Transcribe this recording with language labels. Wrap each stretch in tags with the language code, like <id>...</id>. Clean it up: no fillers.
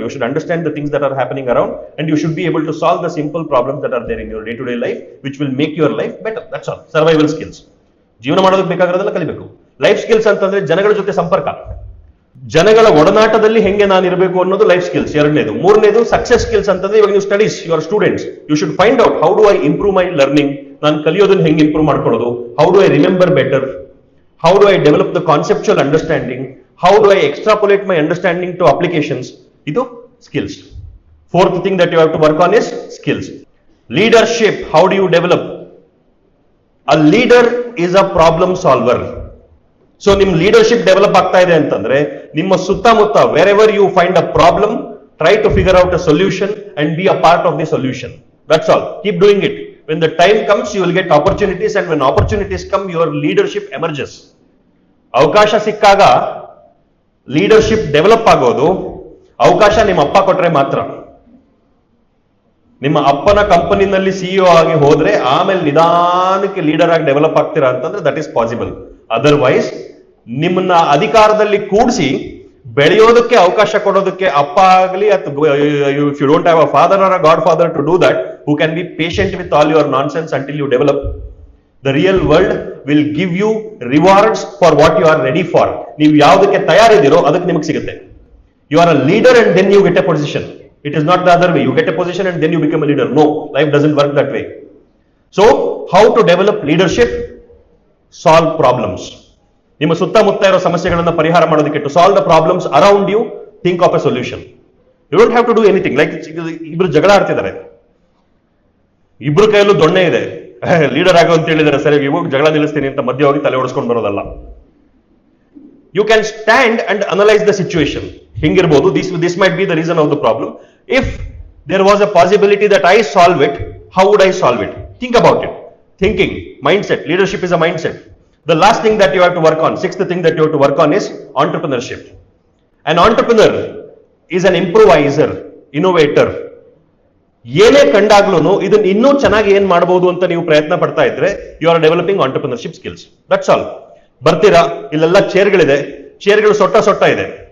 <en>You should understand the things that are happening around and you should be able to solve the simple problems that are there in your day to day life which will make your life better. That's all. Survival skills.</en> <kn>ಜೀವನ ಮಾಡೋದಕ್ಕೆ ಬೇಕಾಗಿರೋದೆಲ್ಲ ಕಲಿಬೇಕು. Life skills ಅಂತಂದ್ರೆ ಜನಗಳ ಜೊತೆ ಸಂಪರ್ಕ, ಜನಗಳ ಒಡನಾಟದಲ್ಲಿ ಹೆಂಗೆ ನಾನು ಇರಬೇಕು ಅನ್ನೋದು ಲೈಫ್ ಸ್ಕಿಲ್ಸ್. ಎರಡನೇದು. ಮೂರನೇದು ಸಕ್ಸೆಸ್ ಸ್ಕಿಲ್ಸ್ ಅಂತಂದ್ರೆ ಇವಾಗ ನೀವು studies,</kn> <en>Your students, you should find out how do I improve my learning.</en> <kn>ನಾನು ಕಲಿಯೋದನ್ನ ಹೆಂಗೆ ಇಂಪ್ರೂವ್ ಮಾಡ್ಕೊಳ್ಳೋದು,</kn> <en>How do I remember better, how do I develop the conceptual understanding, how do I extrapolate my understanding to applications. Idu skills. Fourth thing that you have to work on is skills. Leadership, how do you develop? A leader is a problem solver. So</en> <kn>nim leadership develop ಆಗ್ತಾ ಇದೆ ಅಂತಂದ್ರೆ ನಿಮ್ಮ ಸುತ್ತಮುತ್ತ</kn> <en>wherever you find a problem, try to figure out a solution and be a part of the solution. That's all. Keep doing it. When the time comes, you will get opportunities, and when opportunities come, your leadership emerges.</en> <kn>ಅವಕಾಶ ಸಿಕ್ಕಾಗ leadership develop ಆಗೋದು ಅವಕಾಶ ನಿಮ್ಮ ಅಪ್ಪ ಕೊಟ್ರೆ ಮಾತ್ರ. ನಿಮ್ಮ ಅಪ್ಪನ ಕಂಪನಿನಲ್ಲಿ ಸಿಇಒ ಆಗಿ ಹೋದ್ರೆ ಆಮೇಲೆ ನಿಧಾನಕ್ಕೆ ಲೀಡರ್ ಆಗಿ ಡೆವಲಪ್ ಆಗ್ತೀರಾ ಅಂತಂದ್ರೆ</kn> <en>That is possible.</en> <kn>ಅದರ್ವೈಸ್ ನಿಮ್ಮನ್ನ ಅಧಿಕಾರದಲ್ಲಿ ಕೂಡಿಸಿ ಬೆಳೆಯೋದಕ್ಕೆ ಅವಕಾಶ ಕೊಡೋದಕ್ಕೆ ಅಪ್ಪ ಆಗಲಿ ಅಥವಾ</kn> <en>If you don't have a father or a godfather to do that, who can be patient with all your nonsense until you develop, The real world will give you rewards for what you are ready for.</en> <kn>ನೀವು ಯಾವುದಕ್ಕೆ ತಯಾರಿದ್ದೀರೋ ಅದಕ್ಕೆ ನಿಮಗೆ ಸಿಗುತ್ತೆ.</kn> <en>You are a leader and then you get a position. It is not the other way. You get a position and then you become a leader. No, life doesn't work that way. So, how to develop leadership? Solve problems.</en> <kn>ನಿಮ್ಮ ಸುತ್ತಮುತ್ತ ಇರೋ ಸಮಸ್ಯೆಗಳನ್ನು ಪರಿಹಾರ ಮಾಡೋದಕ್ಕೆ,</kn> <en>to solve the problems around you, think of a solution. You don't have to do anything.</en> <kn>Like ಇಬ್ರು ಜಗಳ ಆಡ್ತಿದ್ದಾರೆ, ಇಬ್ರು ಕೈಯಲ್ಲೂ ದೊಣ್ಣೆ ಇದೆ, ಲೀಡರ್ ಆಗೋ ಅಂತ ಹೇಳಿದರೆ ಸರಿ ಇವಾಗ ಜಗಳ ನಿಲ್ಲಿಸ್ತೀನಿ ಅಂತ ಮಧ್ಯೆ ಹೋಗಿ ತಲೆ ಓಡಿಸ್ಕೊಂಡು ಬರೋದಲ್ಲ.</kn> <en>You can stand and analyze the situation.</en> <kn>ಹಿಂಗಿರ್ಬೋದು,</kn> <en>this might be the reason of the problem. If there was a possibility that I solve it, how would I solve it? Think about it. Thinking, mindset. Leadership is a mindset. The last thing that you have to work on, sixth thing that you have to work on is entrepreneurship. An entrepreneur is an improviser, innovator.</en> <kn>ಏನೇ ಕಂಡಾಗ್ಲೂ ಇದನ್ನ ಇನ್ನೂ ಚೆನ್ನಾಗಿ ಏನ್ ಮಾಡಬಹುದು ಅಂತ ನೀವು ಪ್ರಯತ್ನ ಪಡ್ತಾ ಇದ್ರೆ</kn> <en>You are developing entrepreneurship skills. That's all.</en> <kn>ಬರ್ತೀರಾ, ಇಲ್ಲೆಲ್ಲ ಚೇರ್ಗಳಿದೆ, ಚೇರ್ಗಳು ಸೊಟ್ಟ ಇದೆ.</kn>